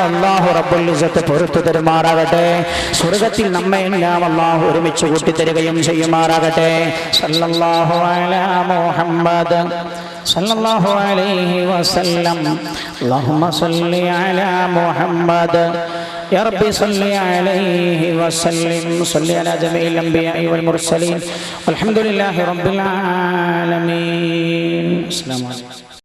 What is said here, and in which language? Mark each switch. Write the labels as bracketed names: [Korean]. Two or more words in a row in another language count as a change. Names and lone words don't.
[Arabic] الله رب العزة [Malayalam] പൊറുത്തു തരുമാറാകട്ടെ. സ്വർഗത്തിൽ നമ്മെ എല്ലാം അല്ലാഹു ഒരുമിച്ച് കൂട്ടിത്തരുകയും ചെയ്യുമാറാകട്ടെ. [Arabic] صلى الله على محمد صلى الله عليه وسلم. اللهم صل على محمد يا ربي صل عليه وسلم. صل على جميع الأنبياء والمرسلين والحمد لله رب العالمين. السلام عليكم.